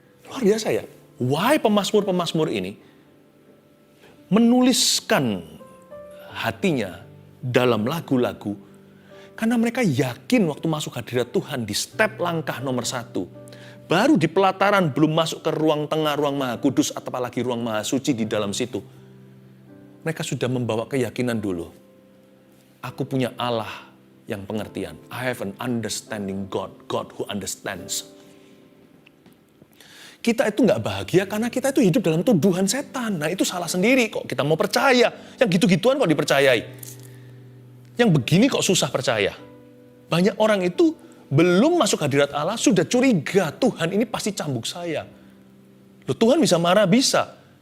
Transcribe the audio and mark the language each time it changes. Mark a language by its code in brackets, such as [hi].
[id] Luar biasa ya, why pemazmur-pemazmur ini menuliskan hatinya dalam lagu-lagu, karena mereka yakin waktu masuk hadirat Tuhan di step langkah nomor 1, baru di pelataran belum masuk ke ruang tengah, ruang maha kudus, atau apalagi ruang maha suci di dalam situ. Mereka sudah membawa keyakinan dulu. Aku punya Allah yang pengertian. [en] I have an understanding God, God who understands. [id] Kita itu nggak bahagia karena kita itu hidup dalam tuduhan setan. Nah itu salah sendiri kok kita mau percaya. Yang gitu-gituan kok dipercayai. Yang begini kok susah percaya. Banyak orang itu belum masuk hadirat Allah sudah curiga. Tuhan ini pasti cambuk saya. Loh, Tuhan bisa marah? Bisa.